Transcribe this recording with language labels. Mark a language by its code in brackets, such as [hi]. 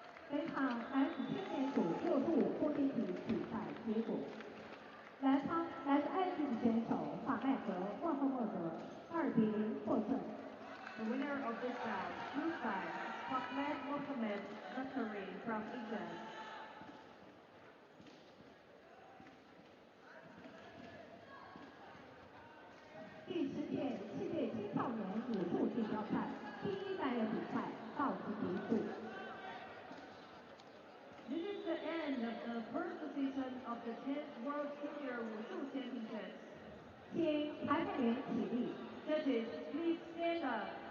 [zh] 本场 S 青年组65公斤级比赛结果：男方来自埃及的选手法麦格·万赫莫德2比0获胜。 [en] The winner of this bout, blue side, Ahmed Mohamed Zakari from England. [zh] 第10届世界青少年武术锦标赛第1单元比赛到此结束。 [en] This is the end of the first season of the 10th World Junior Wushu Championships. [zh] 请裁判员起立。 [en] Judges, please stand up.